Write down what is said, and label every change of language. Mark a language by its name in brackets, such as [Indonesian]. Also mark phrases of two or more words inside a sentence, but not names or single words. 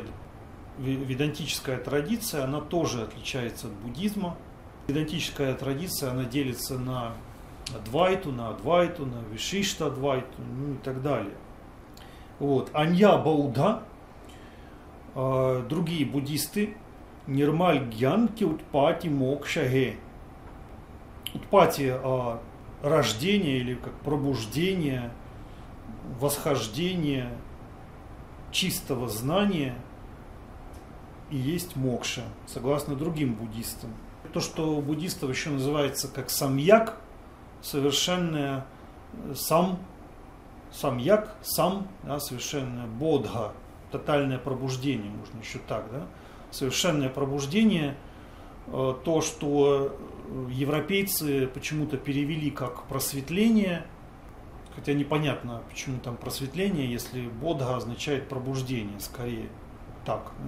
[Russian] Ведантическая традиция, она тоже отличается от буддизма. Ведантическая традиция, она делится на адвайту, на вишишта адвайту, ну и так далее. Вот. [Hindi] अन्य बौद्ध, [Russian] другие буддисты, [Hindi] निर्मल ज्ञान की उत्पत्ति मोक्ष है. [Russian] Утпати рождение или как пробуждение, восхождение чистого знания и есть мокша, согласно другим буддистам. То, что у буддистов еще называется как самьяк, совершенное самьяк, да, совершенное бодха, тотальное пробуждение, можно еще так, да, совершенное пробуждение, то, что европейцы почему-то перевели как просветление, хотя непонятно, почему там просветление, если бодха означает пробуждение, скорее так, да?